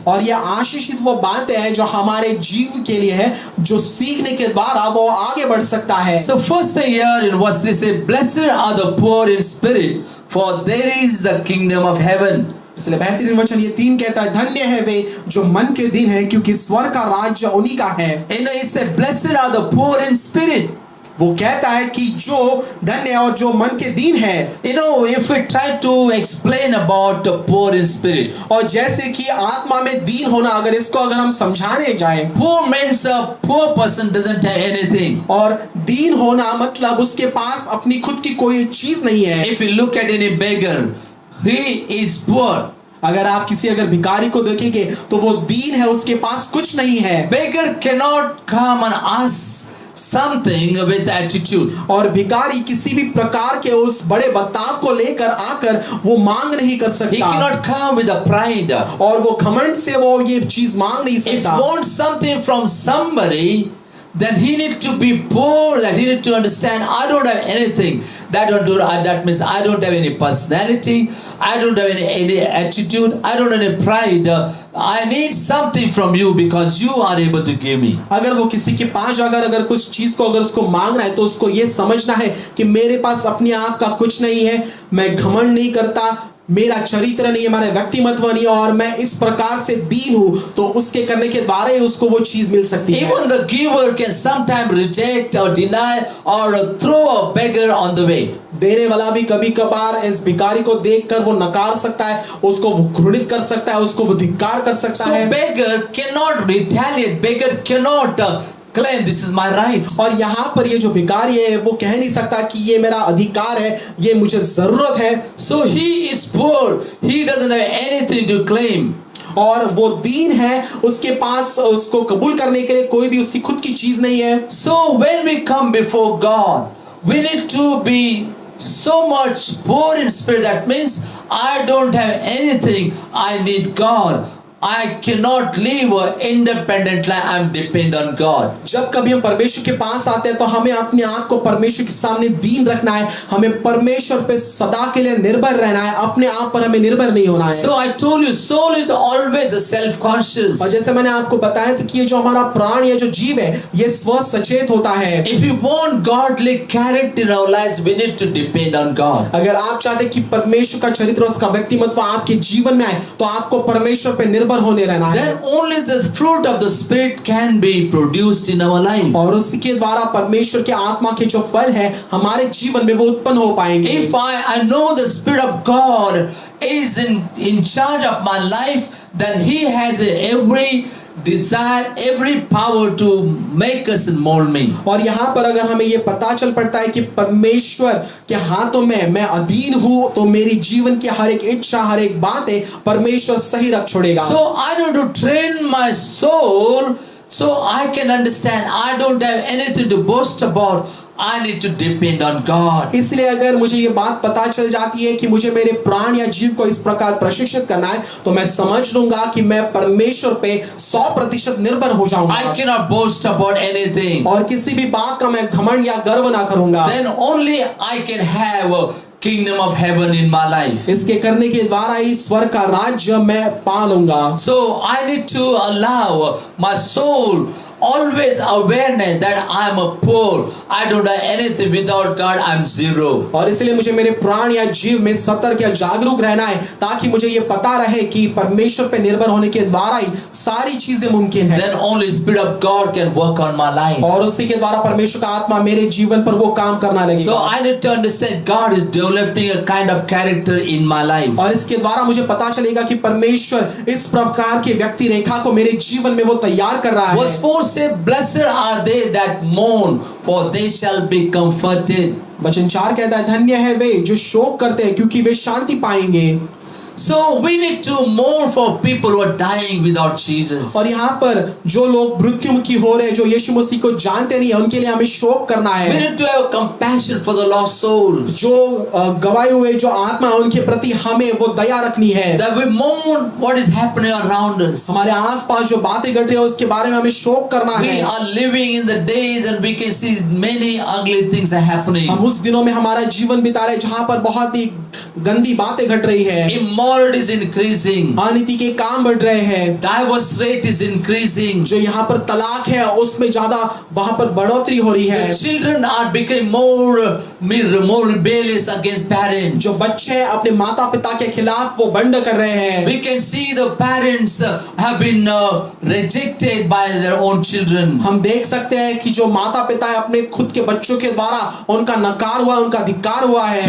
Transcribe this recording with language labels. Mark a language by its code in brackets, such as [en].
[hi] और ये आशीषित वो बातें हैं जो हमारे जीव के लिए है, जो सीखने के द्वारा वो आगे बढ़ सकता है। [en] So first thing here in verse 3 say, "Blessed are the poor in spirit, for there is the kingdom of heaven." [hi] इसलिए बेहतरीन वचन ये 3 कहता है, धन्य है वे जो मन के दिन है, क्योंकि स्वर्ग का राज्य उन्हीं का है। [en] You know, it said, "Blessed are the poor in spirit." [hi] वो कहता है कि जो धन्य है और जो मन के दीन है। [en] You know, if we try to explain about the poor in spirit, [hi] और जैसे कि आत्मा में दीन होना, अगर इसको अगर हम समझाने जाएं, [en] poor means a poor person doesn't have anything. [hi] और दीन होना मतलब उसके पास अपनी खुद की कोई चीज नहीं है। [en] If you look at any beggar, he is poor. [hi] अगर आप किसी अगर भिखारी को देखेंगे तो वो दीन है, उसके पास कुछ नहीं है। [en] Beggar cannot come and ask something with attitude. [hi] और भिखारी किसी भी प्रकार के उस बड़े बर्ताव को लेकर आकर वो मांग नहीं कर [en] He [hi] सकता, [en] cannot come with a pride. [hi] और वो घमंड से वो ये चीज मांग नहीं [en] If he [hi] सकता। [en] wants something from somebody, then he need to be poor, that he need to understand, I don't have anything. That means I don't have any personality, I don't have any attitude, I don't have any pride. I need something from you because you are able to give me. [hi] अगर वो किसी के पास अगर कुछ चीज को अगर उसको मांगना है तो उसको ये समझना है कि मेरे पास अपने आप का कुछ नहीं है, मैं घमंड नहीं करता, मेरा चरित्र नहीं है, मेरा व्यक्तिमत्व नहीं है, और मैं इस प्रकार से दीन हूं, तो उसके करने के द्वारा ही उसको वो चीज मिल सकती है। [en] Even the giver can sometimes reject or deny or throw a beggar on the way. [hi] देने वाला भी कभी कभार इस भिखारी को देखकर वो नकार सकता है, उसको वो घृणित कर सकता है, उसको वो धिक्कार कर सकता [en] So [hi] है। [en] beggar cannot retaliate, beggar cannot claim this is my right. [hi] और यहाँ पर ये जो भिखारी है वो कह नहीं सकता कि ये मेरा अधिकार है, ये मुझे जरूरत है। [en] So he is poor, he doesn't have anything to claim. [hi] और वो दीन है, उसके पास उसको कबूल करने के लिए कोई भी उसकी खुद की चीज नहीं है। [en] So when we come before God, we need to be so much poor in spirit. That means I don't have anything, I need God. I cannot live independent life. I am dependent on God. [hi] जब कभी हम परमेश्वर के पास आते हैं तो हमें अपने आप को परमेश्वर के सामने दीन रखना है, हमें परमेश्वर पे सदा के लिए निर्भर रहना है, अपने आप पर हमें निर्भर नहीं होना है। [en] So I told you, soul is always a self-conscious. [hi] और जैसे मैंने आपको बताया था कि ये जो हमारा प्राण या जो जीव है ये स्व सचेत होता है। [en] If you want godly character in our lives, we need to depend on God. [hi] अगर आप चाहते हैं कि परमेश्वर का चरित्र, उसका व्यक्तिमत्व आपके जीवन में आए तो आपको परमेश्वर पे निर्भर होने रहना है। [en] Then only the fruit of the Spirit can be produced in our life. [hi] और उसके द्वारा परमेश्वर के आत्मा के जो फल है हमारे जीवन में वो उत्पन्न हो पाएंगे। [en] If I know the Spirit of God is in charge of my life, then He has every desire, every power to make us and mold me. [hi] और यहाँ पर अगर हमें ये पता चल पड़ता है कि परमेश्वर के हाथों में मैं अधीन हूँ, तो मेरी जीवन की हर एक इच्छा, हर एक बात है परमेश्वर सही रख छोड़ेगा। [en] So I need to train my soul So I can understand. I don't have anything to boast about. I need to depend on God. [hi] इसलिए अगर मुझे ये बात पता चल जाती है कि मुझे मेरे प्राण या जीव को इस प्रकार प्रशिक्षित करना है, तो मैं समझ लूंगा कि मैं परमेश्वर पे 100% निर्भर हो जाऊंगा [en] I cannot boast about anything. [hi] और किसी भी बात का मैं घमंड या गर्व ना करूंगा। [en] Then only I can have a kingdom of heaven in my life. [hi] इसके करने के द्वारा ही स्वर्ग का राज्य मैं पा लूंगा। [en] So I need to allow my soul always awareness that I am a poor. I don't have anything without God. I am zero. [hi] और इसलिए मुझे मेरे प्राण या जीव में सतर्क या जागरूक रहना है, ताकि मुझे ये पता रहे कि परमेश्वर पे निर्भर होने के द्वारा ही सारी चीजें मुमकिन है। [en] Then only Spirit of God can work on my life. [hi] और उसी के द्वारा परमेश्वर का आत्मा मेरे जीवन पर वो काम करना [en] So [hi] लगेगा। [en] I need to understand God is developing a kind of character in my life. [hi] और इसके द्वारा मुझे पता चलेगा कि परमेश्वर इस प्रकार के व्यक्ति रेखा को मेरे जीवन में वो तैयार कर रहा [en] Verse [hi] है। [en] 4 say, blessed are they that mourn, for they shall be comforted. [hi] वचन 4 कहता है, धन्य है वे जो शोक करते हैं, क्योंकि वे शांति पाएंगे। [en] So we need to mourn for people who are dying without Jesus. [hi] और यहाँ पर जो लोग मृत्युमुखी हो रहे हैं, जो यीशु मसीह को जानते नहीं है, उनके लिए हमें शोक करना [en] We [hi] है। [en] need to have compassion for the lost souls. [hi] जो गवाए हुए जो आत्मा है, उनके प्रति हमें वो दया रखनी है। [en] That we mourn what is happening around us. [hi] हमारे आसपास जो बातें घट रही है उसके बारे में हमें शोक करना [en] We [hi] है। [en] are living in the days and we can see many ugly things are happening. [hi] हम उस दिनों में हमारा जीवन बिता रहे जहाँ पर बहुत ही गंदी बातें घट रही है। [en] Immorality is increasing. [hi] अनीति के काम बढ़ रहे हैं। [en] Divorce rate is increasing. [hi] जो यहाँ पर तलाक है उसमें ज्यादा वहाँ पर बढ़ोतरी हो रही है। [en] The children are becoming more rebellious against parents. [hi] जो बच्चे अपने माता पिता के खिलाफ वो बंड कर रहे हैं। [en] We can see the parents have been rejected by their own children. [hi] हम देख सकते हैं कि जो माता पिता है अपने खुद के बच्चों के द्वारा उनका नकार हुआ, उनका धिक्कार हुआ है।